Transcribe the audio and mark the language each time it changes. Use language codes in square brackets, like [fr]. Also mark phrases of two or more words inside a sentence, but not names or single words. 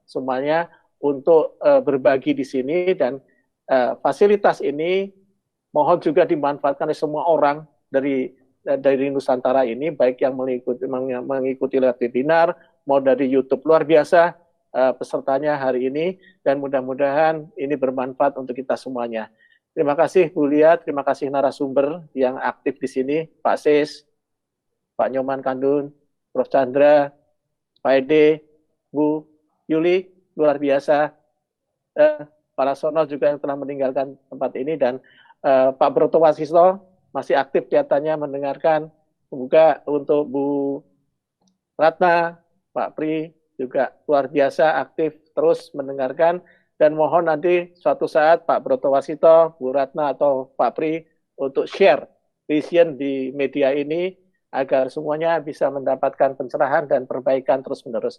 [id] untuk berbagi di sini, dan fasilitas ini mohon juga dimanfaatkan oleh semua orang dari Nusantara ini, baik yang mengikuti lewat webinar, mau dari YouTube, luar biasa pesertanya hari ini, dan mudah-mudahan ini bermanfaat untuk kita semuanya. Terima kasih Bu Lia, terima kasih narasumber yang aktif di sini, Pak Sis, Pak Nyoman Kandun, Prof. Chandra, Pak Ede, Bu Yuli, luar biasa. Pak Laksono juga yang telah meninggalkan tempat ini, dan Pak Broto Wasisto masih aktif kelihatannya mendengarkan. Semoga untuk Bu Ratna, Pak Pri juga luar biasa aktif terus mendengarkan, dan mohon nanti suatu saat Pak Broto Wasito, Bu Ratna atau Pak Pri untuk [en] share vision [id] di media ini agar semuanya bisa mendapatkan pencerahan dan perbaikan terus-menerus.